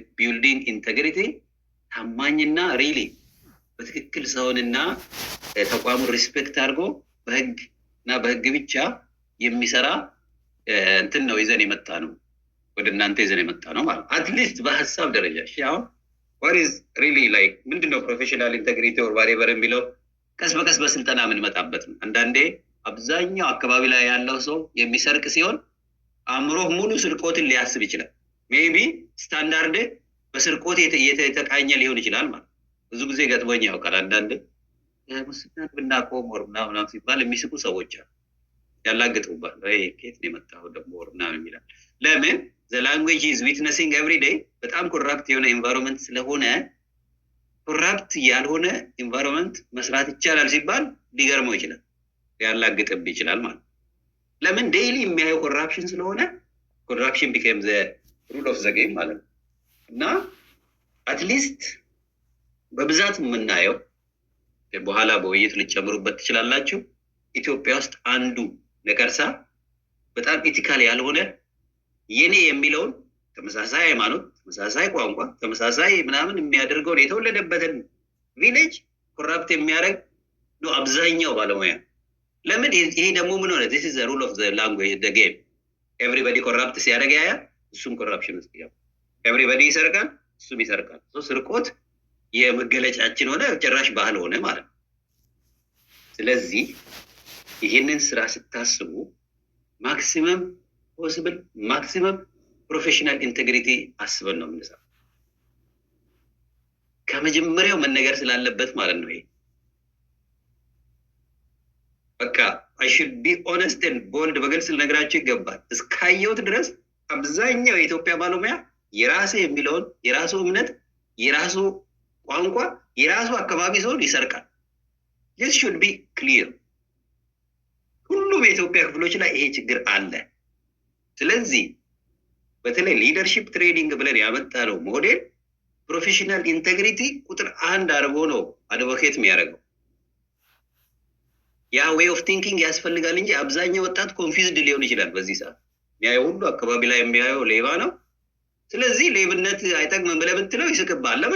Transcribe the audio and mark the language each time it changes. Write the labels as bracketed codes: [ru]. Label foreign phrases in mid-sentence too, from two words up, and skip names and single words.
[en] building integrity [am] ታማኝና ሪሊ በትክክል ሰውንና ተቋሙን ሪስፔክት አድርጎ በህግ ብቻ የሚሰራ ነው ይዘን የመጣ ነው፣ ወደ እናንተ ይዘን የመጣ ነው ማለት አትሊስት በሐሳብ ደረጃ። እሺ አሁን [en] what is really like [am] ምንድነው [en] professional integrity or whatever [am] የሚለው ቀስ በቀስ በስልጠና ምን መጣበት ነው። አንዳንዴ አብዛኛው አካባቢ ላይ ያለው ሰው የሚሰርቅ ሲሆን አእምሮ ሙሉ ስርቆትን ሊያስብ ይችላል። [en] maybe standard [am] በስርቆት የተቃኘ ሊሆን ይችላል ማለት ብዙ ጊዜ ገጥሞኝ ያውቃል። አንዳንዴ ሙስናን ብናቆም ወር ምናምን ሲባል የሚስቁ ሰዎች አሉ፣ ያላግጡባል። ከየት ነው የመጣው ደግሞ ወር ምናምን ይላል። ለምን? [en] the language is witnessing every day [am] በጣም ኮራፕት የሆነ ኤንቫይሮንመንት ስለሆነ ኮራፕት ያልሆነ ኤንቫይሮንመንት መስራት ይቻላል ሲባል ሊገርመው ይችላል፣ ያላግጥብ ይችላል ማለት። ለምን? ዴይሊ የሚያየው ኮራፕሽን ስለሆነ ኮራፕሽን [en] became the rule of the game [am] ማለት ነው። እና አትሊስት በብዛት የምናየው በኋላ በውይይት ልጨምሩበት ትችላላችሁ። ኢትዮጵያ ውስጥ አንዱ ነቀርሳ በጣም ኢቲካል ያልሆነ የኔ የሚለውን ተመሳሳይ ሃይማኖት፣ ተመሳሳይ ቋንቋ፣ ተመሳሳይ ምናምን የሚያደርገውን የተወለደበትን [en] village corrupt [am] የሚያደርግ ነው አብዛኛው ባለሙያ። ለምን? ይሄ ደግሞ ምን ሆነ? [en] this is the rule of the language, the game. everybody corrupt [am] ሲያደርግ ያያል፣ እሱም ኮራፕሽን ውስጥ ይገባል። everybody ይሰርቃል፣ እሱም ይሰርቃል። ስርቆት የመገለጫችን ሆነ፣ ጭራሽ ባህል ሆነ ማለት ነው። ስለዚህ ይሄንን ስራ ስታስቡ [en] maximum possible maximum professional integrity [am] አስበን ነው የምንሰራው። ከመጀመሪያው መነገር ስላለበት ማለት ነው። ይሄ በቃ [en] I should be honest and bold [am] በግልጽ ልነግራችሁ ይገባል። እስካየሁት ድረስ አብዛኛው የኢትዮጵያ ባለሙያ የራሴ የሚለውን የራሱ እምነት፣ የራሱ ቋንቋ፣ የራሱ አካባቢ ሰውን ይሰርቃል። [en] this should be clear። [am] ሁሉም የኢትዮጵያ ክፍሎች ላይ ይሄ ችግር አለ። ስለዚህ በተለይ [en] leadership training [am] ብለን ያመጣነው [en] model professional integrity [am] ቁጥር 1 አድርጎ ነው አድቮኬት የሚያደርገው። ያ [en] way of thinking [am] ያስፈልጋል እንጂ አብዛኛው ወጣት ኮንፊውዝድ ሊሆን ይችላል በዚህ ሰዓት። የሚያየው ሁሉ አካባቢ ላይ የሚያየው ሌባ ነው። ስለዚህ ሌብነት አይጠቅምም ብለህ ብትለው ይስቅብሃል። ለምን?